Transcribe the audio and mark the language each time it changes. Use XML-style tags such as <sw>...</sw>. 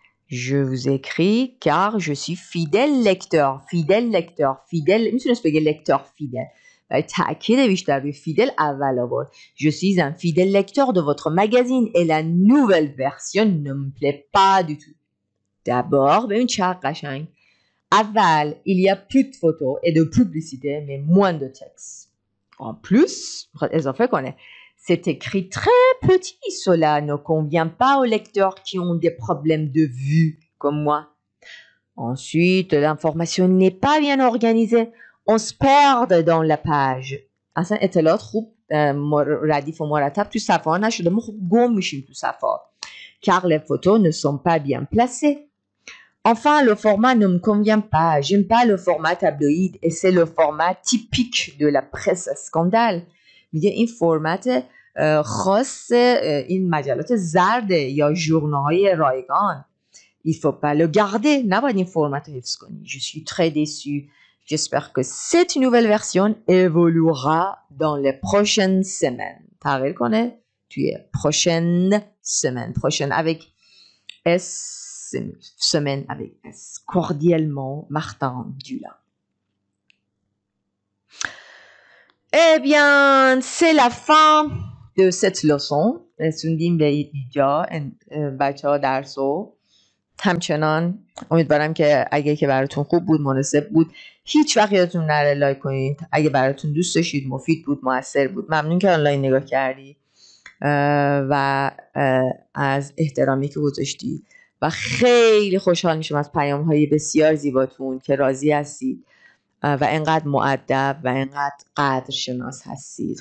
<fr>Je vous écris car je suis fidèle lecteur.</fr> <fa>fidèle میتونست بگه</fa> <fr>lecteur fidèle</fr> <fa>ولی تأکید بیشتر به fidèle اول آورد.</fa> <fr>Je suis un fidèle lecteur de votre magazine et la nouvelle version ne me plaît pas du tout. D'abord</fr> <fa>ببین چقدر قشنگ. اول</fa> <fr>il y a plus de photos et de publicité mais moins de texte. En plus</fr> <fa>اضافه کنه</fa> <fr>c'est écrit très petit, cela ne convient pas aux lecteurs qui ont des problèmes de vue comme moi. Ensuite, l'information n'est pas bien organisée. On se perd dans la page.</fr> <fa>اصلا اطلاعات خوب ردیف و مرتب تو صفحه نشده. ما خوب گم میشیم تو صفحه.</fa> <fr>Car les photos ne sont pas bien placées. Enfin, le format ne me convient pas. J'aime pas le format tabloïd et c'est le format typique de la presse scandale.</fr> <fa>میگه این فرمت خاص این مجلات زرد یا ژورنال‌های رایگان.</fa> <fr>Il faut pas le garder.</fr> <fa>نباید این فرمت رو حفظ کنی.</fa> <fr>Je suis très déçu. J'espère que cette nouvelle version évoluera dans les prochaines semaines.</fr> <fa>تغییر کنه توی</fa> <fr>prochaine semaine. Prochaine avec S. Semaine avec S. Cordialement, Martin Dula. Eh bien, c'est la fin de cette leçon.</fr> <fa>رسوندیم به اینجا بچه ها درسو. همچنان امیدوارم که اگه که براتون خوب بود، مناسب بود، هیچ وقت یادتون نره لایک کنید. اگه براتون دوست داشتید، مفید بود، موثر بود، ممنون که آنلاین نگاه کردی و از احترامی که گذاشتید و خیلی خوشحال میشم از پیام های بسیار زیباتون که راضی هستید و انقدر مؤدب و انقدر قدرشناس هستید.</fa>